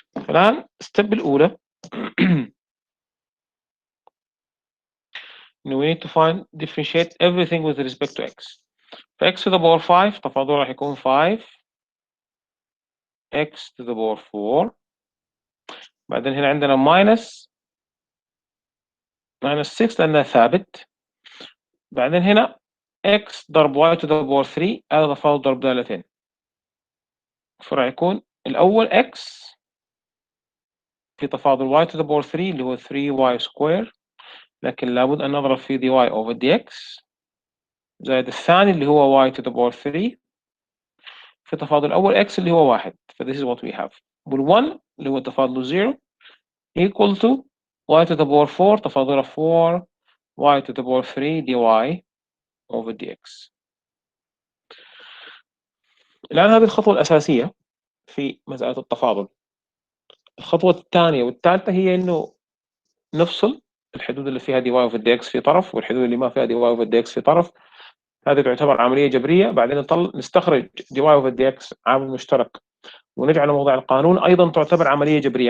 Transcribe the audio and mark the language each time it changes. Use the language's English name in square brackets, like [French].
[Arabic] الآن الستيب الأولى إنه [English] we need to find differentiate everything with respect to x. ف x to the power 5 [Arabic] تفاضله راح يكون [English] 5 x to the power 4. [Arabic] بعدين هنا عندنا minus 6 لأنه ثابت. بعدين هنا x ضرب y to the power 3، هذا تفاضل ضرب دالتين، فراح يكون الأول x في تفاضل y to the power 3 اللي هو 3y square، لكن لابد أن نضرب في dy over dx، زائد الثاني اللي هو y to the power 3 في تفاضل الأول x اللي هو 1. [English] ف this is what we have. وال1 اللي هو تفاضله 0 equal to y to the power 4 تفاضله 4 y to the power 3 dy over dx. [Arabic] الآن هذه الخطوة الأساسية في مسألة التفاضل. الخطوة الثانية والثالثة هي إنه نفصل الحدود اللي فيها dy over dx في طرف، والحدود اللي ما فيها dy over dx في طرف. هذه تعتبر عملية جبرية. بعدين نستخرج dy over dx عامل مشترك ونجعل موضع القانون، أيضا تعتبر عملية جبرية.